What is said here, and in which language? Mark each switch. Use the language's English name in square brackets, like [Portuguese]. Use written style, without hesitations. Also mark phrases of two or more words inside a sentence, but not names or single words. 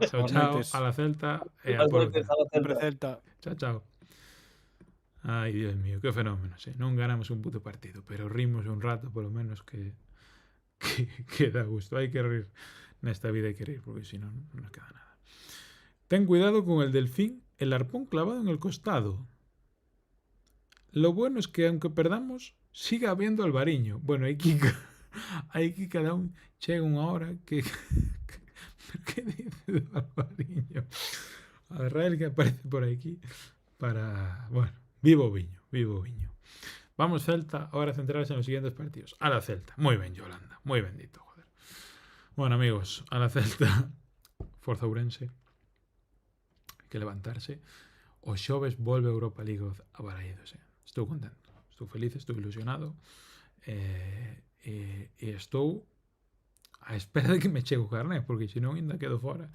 [Galician] Chao, a la Celta e a Porta. Sempre Celta. Chao. Ai, Dios mío, que fenómeno, non ganamos un puto partido, pero rimos un rato, polo menos, que dá gusto. Hai que rir, nesta vida hai que rir, porque si non, non queda nada. [Spanish] Ten cuidado con el delfín, el arpón clavado en el costado. Lo bueno es que aunque perdamos, siga habiendo albariño. [Galician] Bueno, aquí cada un chega unha hora que [Spanish] ¿qué dice [Galician] do albariño? A Israel que aparece por aquí para... [Spanish] Bueno, [Galician] vivo viño, vivo viño. [Spanish] Vamos Celta, ahora a centrarse en los siguientes partidos. [Galician] A la Celta, moi ben Yolanda, moi bendito, joder. Bueno amigos, a la Celta, Forza Ourense, hai que levantarse. O xoves volve a Europa League a Balaídos. Estou contento, estou feliz, estou ilusionado e estou a espera de que me chegue o carné, porque senón ainda quedo fora.